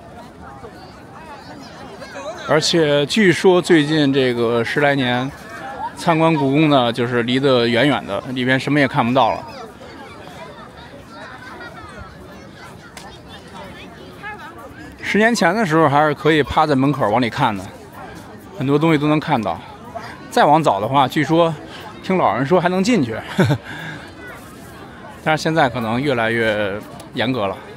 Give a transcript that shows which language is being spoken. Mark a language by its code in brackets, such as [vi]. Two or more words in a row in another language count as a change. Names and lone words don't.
[zh] 而且据說最近这個10來年， 參觀故宮呢，就是離得遠遠的，裡邊什麼也看不到了。10年前的時候，還是可以趴在門口往裡看的，很多東西都能看到。再往早的話，據說聽老人說還能進去，但是現在可能越來越嚴格了。